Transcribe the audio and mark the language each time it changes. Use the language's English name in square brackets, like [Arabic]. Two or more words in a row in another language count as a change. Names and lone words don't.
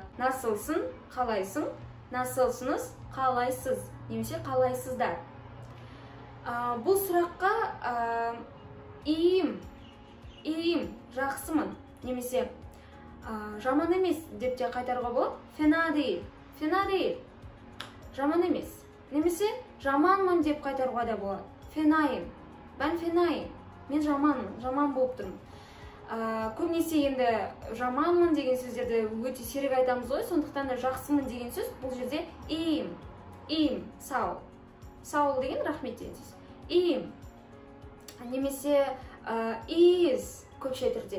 [Kazakh] Насылсың, қалайсың, насылсыңыз, қалайсыз немесе қалайсыздар. Бұл сұраққа iyiyim, жақсымын немесе жаман емес деп те қайтаруға болады. [Turkish] Fena değil, [Kazakh] жаман емес. Немесе жаманмын деп қайтаруға да болады. [Turkish] Fenayım, ben fenayım, [Kazakh] мен жаманмын, жаман болып тұрмын. Көбінесе енді жаманмын деген сөздерді өте сирек айтамыз ғой, сондықтан да жақсымын деген сөз бұл жерде iyiyim, сау. Сау деген рахмет деген сөз. Iyiyim. Немесе iyiyiz көпше түрде.